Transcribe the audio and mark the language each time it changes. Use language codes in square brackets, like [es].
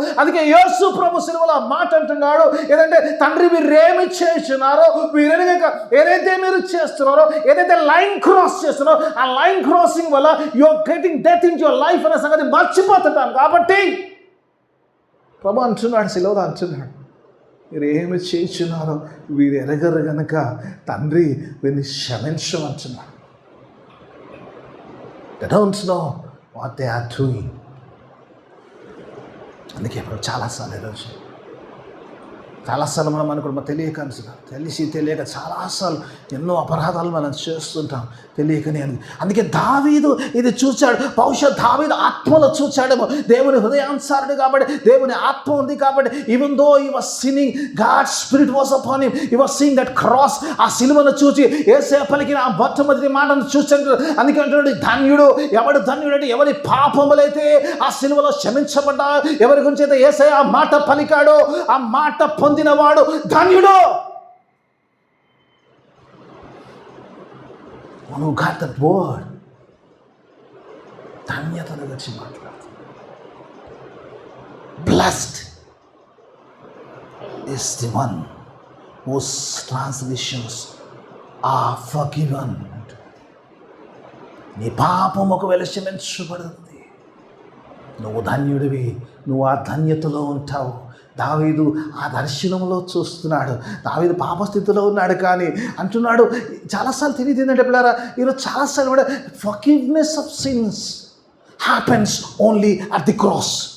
[te] అందుకే యేసు ప్రభు సిలువలో మాట అంటున్నాడు, ఏదంటే తండ్రి మీరు ఏమి చేస్తున్నారో వీరెనక ఏదైతే మీరు చేస్తున్నారో, ఏదైతే లైన్ క్రాస్ చేస్తున్నారో ఆ లైన్ క్రాసింగ్ వల్ల [en] your getting death in your life [te] అనే సంగతి మర్చిపోతారు. కాబట్టి ప్రభు అంటున్నాడు, సిలువలో అంటున్నాడు, మీరు ఏమి చేస్తున్నారో వీరు ఎరగరు గనక తండ్రి వీరిని క్షమించమంటున్నాడు. [en] They don't know what they are doing. [te] అందుకే చాలాసార్లు ఈరోజు మనం అనుకుంటాం తెలియక తెలియక చాలాసార్లు ఎన్నో అపరాధాలు మనం చేస్తుంటాం తెలియకనే. అందుకే దావీదు ఇది చూచాడు, బహుశా దావీదు ఆత్మలో చూచాడేమో, దేవుని హృదయానుసారుడు కాబట్టి, దేవుని ఆత్మ ఉంది కాబట్టి, [en] even though he was sinning, God spirit was upon him, he was seeing that cross, [te] ఆ సిలువను చూచి యేసయ్య పలికిన ఆ మొట్టమొదటి మాటను చూచాడు. అందుకే అంటున్నాడు, ధన్యుడు ఎవడు ధన్యుడు అంటే ఎవరి పాపములైతే ఆ సిలువలో క్షమించబడ్డా, ఎవరి గురించి అయితే యేసయ్య ఆ మాట పలికాడో ఆ మాట పొందినవాడు ధన్యుడు. [en] Who got that word? [te] ధన్యతను గురించి మాట్లాడుతుంది. [en] Blessed is the one whose transgressions are forgiven. [te] నీ పాపం ఒకవేళ క్షమించబడుతుంది, నువ్వు ధన్యుడివి, నువ్వు ఆ ధన్యతలో ఉంటావు. దావీదు ఆ దర్శనంలో చూస్తున్నాడు, దావీదు పాపస్థితిలో ఉన్నాడు, కానీ అంటున్నాడు చాలాసార్లు తెలియదు ఏంటంటే పిల్లారా, ఈరోజు చాలాసార్లు కూడా [en] Forgiveness of sins happens only at the cross.